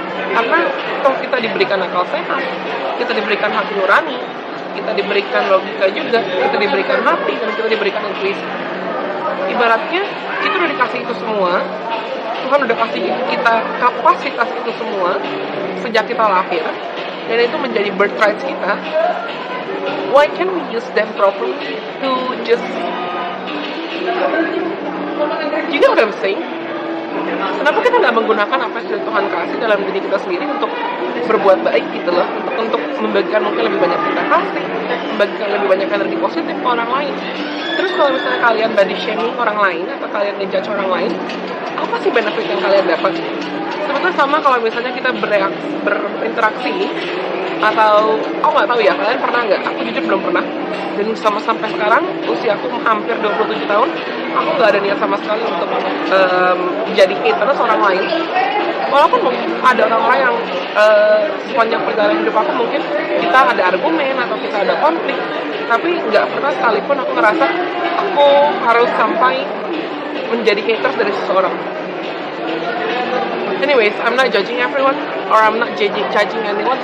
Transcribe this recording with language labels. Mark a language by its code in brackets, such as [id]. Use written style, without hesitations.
[id] Karena kalau kita diberikan akal sehat, kita diberikan hati nurani, kita diberikan logika juga, kita diberikan hati, dan kita diberikan intuisi. Ibaratnya kita udah dikasih itu semua, Tuhan udah kasih kita kapasitas itu semua sejak kita lahir, dan itu menjadi birthright kita. [en] Why can't we use them properly to just, you know what I'm saying? [id] Kenapa kita nggak menggunakan apa yang sudah Tuhan kasih dalam diri kita sendiri untuk berbuat baik gitu loh, untuk membagikan mungkin lebih banyak kita kasih, membagikan lebih banyak energi positif ke orang lain. Terus kalau misalnya kalian body shaming orang lain atau kalian ngejudge orang lain, apa sih benefit yang kalian dapat? Sebetulnya sama kalau misalnya kita berinteraksi atau aku nggak tahu ya, kalian pernah nggak? Aku jujur belum pernah. Dan sampai sekarang usia aku hampir 27 tahun, aku nggak ada niat sama sekali untuk jadi haters orang lain. Walaupun ada orang-orang yang sepanjang perjalanan hidup aku mungkin kita ada argumen atau kita ada konflik, tapi nggak pernah sekalipun aku ngerasa aku harus sampai menjadi haters dari seseorang. [en] Anyways, I'm not judging everyone, or I'm not judging anyone.